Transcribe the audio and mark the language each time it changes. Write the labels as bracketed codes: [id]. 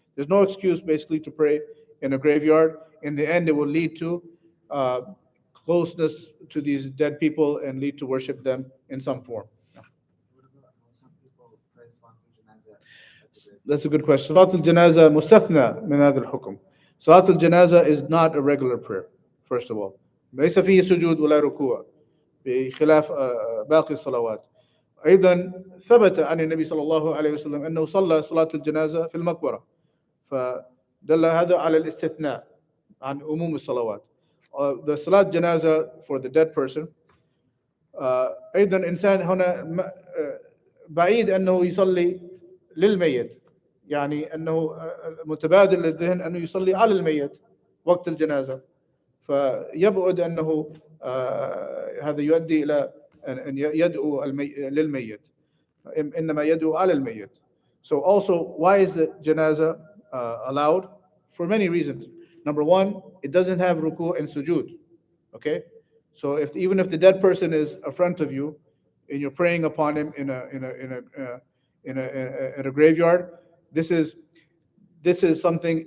[en] There's no excuse basically to pray in a graveyard. In the end, it will lead to uh, closeness to these dead people and lead to worship them in some form. Yeah. What about how some people pray Salatul Janazah at the grave? That's a good question. [ar] Salat al-Janaza mustathna min hadha al-hukm. [en] Salat al-Janaza is not a regular prayer, first of all. [ar] ليس فيه سجود ولا ركوع بخلاف باقي الصلوات. أيضا ثبت عن النبي صلى الله عليه وسلم أنه صلى صلاة الجنازة في المقبرة، فدل هذا على الاستثناء عن عموم الصلوات. [en] The salat janaza for the dead person. [ar] أيضا إنسان هنا بعيد أنه يصلي للميت، يعني أنه متبادل للذهن أنه يصلي على الميت وقت الجنازة، فيبعد أنه هذا يؤدي إلى أن يدعو للميت، إنما يدعو على الميت. [en] So also, why is the janaza allowed? For many reasons. Number one, it doesn't have ruku and sujud. Okay, so even if the dead person is in front of you, and you're praying upon him in a graveyard, this is something.